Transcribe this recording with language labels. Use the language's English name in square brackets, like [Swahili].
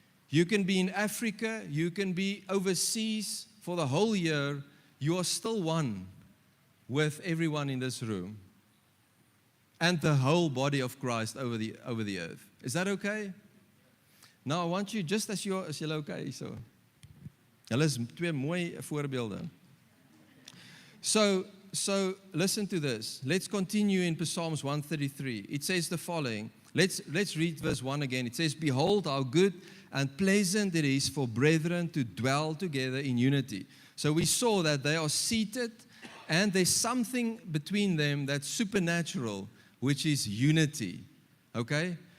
[English] You can be in Africa, you can be overseas for the whole year, you are still one with everyone in this room and the whole body of Christ over the earth. Is that okay? Now I want you, just as you're okay, so. [Afrikaans] Hulle is twee mooi voorbeelde. [English] So listen to this. Let's continue in Psalms 133. It says the following. Let's read verse 1 again. It says, Behold how good and pleasant it is for brethren to dwell together in unity. So we saw that they are seated and there's something between them that's supernatural, which is unity. Okay?